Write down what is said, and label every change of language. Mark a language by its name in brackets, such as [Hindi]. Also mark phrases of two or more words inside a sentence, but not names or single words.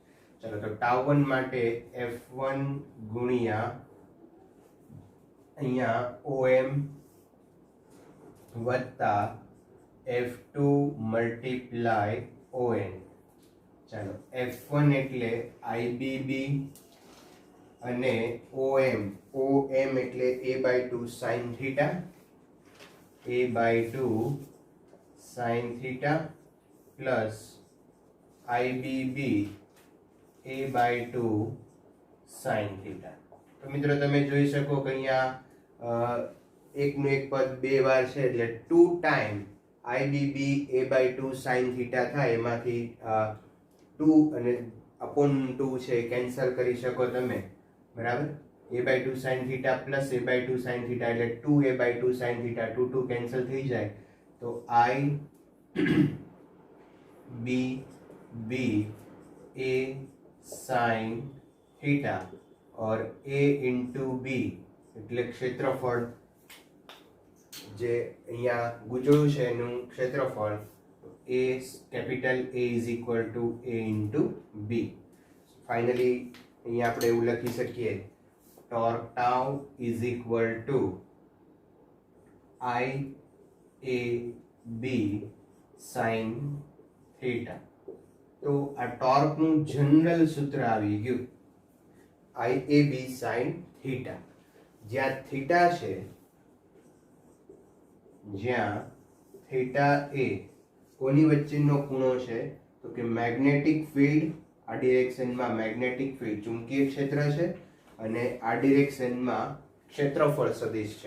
[Gujarati] ચલો, તો tau1 માટે F1 ગુણ્યા અહીંયા OM વત્તા F2 મલ્ટીપ્લાય ON. ચાલો, F1 એટલે IBB અને OM એટલે [English] A/2 sin theta. a/2 sin theta પ્લસ IBB a/2 sin theta. [Gujarati] તો મિત્રો તમે જોઈ શકો કે અહીંયા એકનું એક પદ બે વાર છે એટલે 2 [English] time IBB a/2 sin theta [Gujarati] થાય, એમાંથી 2 અને upon 2 છે કેન્સલ કરી શકો તમે, બરાબર. [English] a/2 sin theta plus a/2 sin theta [Gujarati] એટલે [English] 2a/2 sin theta, [Gujarati] 2 2 કેન્સલ થઈ જાય તો [English] IBB a sin theta [Gujarati] और [English] a into b [Gujarati] એટલે ક્ષેત્રફળ જે અહીંયા ગુચળું છે એનું ક્ષેત્રફળ [English] a capital A is equal to a into b. [Gujarati] ફાઇનલી અહીંયા આપણે એવું લખી શકીએ [English] torque tau is equal to IAB sin theta. [Gujarati] તો આ ટોર્કનું જનરલ સૂત્ર આવી ગયું [English] IAB sin theta. [Gujarati] જ્યાં થીટા છે, જ્યાં થીટા એ કોની વચ્ચેનો ખૂણો છે તો કે [English] magnetic field, [Gujarati] આ ડિરેક્શનમાં [English] magnetic field [Gujarati] ચુંબકીય ક્ષેત્ર છે અને આ ડિરેક્શનમાં ક્ષેત્રફળ સદિશ છે.